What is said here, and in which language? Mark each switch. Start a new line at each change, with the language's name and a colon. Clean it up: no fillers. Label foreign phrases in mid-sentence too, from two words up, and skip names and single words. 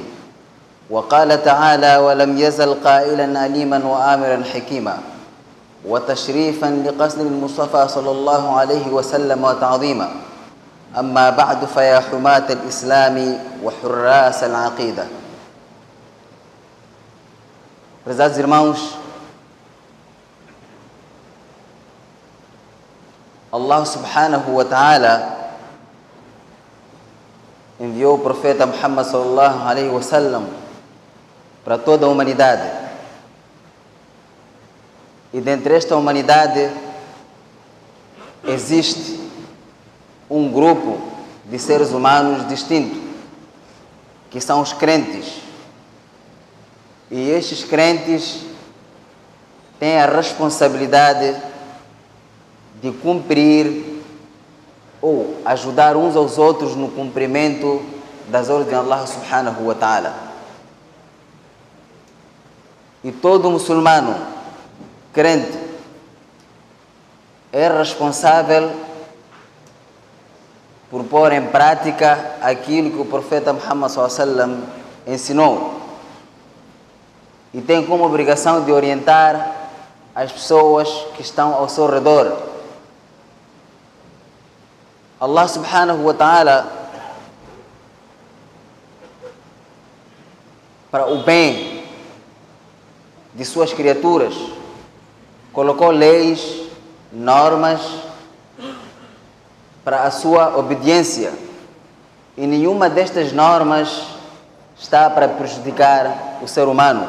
Arabic: وقال تعالى: ولم يزل قائلا أليما وآمرا حكيما، وتشريفا لقصد المصطفى صلى الله عليه وسلم وتعظيما. أما بعد، فيا حماة الإسلام وحراس العقيدة.
Portuguese: Prezados irmãos, Allah
Arabic: سبحانه وتعالى
Portuguese: enviou o profeta Muhammad
Arabic: صلى الله عليه وسلم
Portuguese: para toda a humanidade. E dentre esta humanidade existe um grupo de seres humanos distinto, que são os crentes. E estes crentes têm a responsabilidade de cumprir ou ajudar uns aos outros no cumprimento das ordens de Allah
Arabic: سبحانه وتعالى.
Portuguese: E todo muçulmano crente é responsável por pôr em prática aquilo que o profeta Muhammad
Arabic: صلى الله عليه وسلم
Portuguese: ensinou. E tem como obrigação de orientar as pessoas que estão ao seu redor. Allah
Arabic: سبحانه وتعالى,
Portuguese: para o bem de suas criaturas, colocou leis, normas para a sua obediência. E nenhuma destas normas está para prejudicar o ser humano.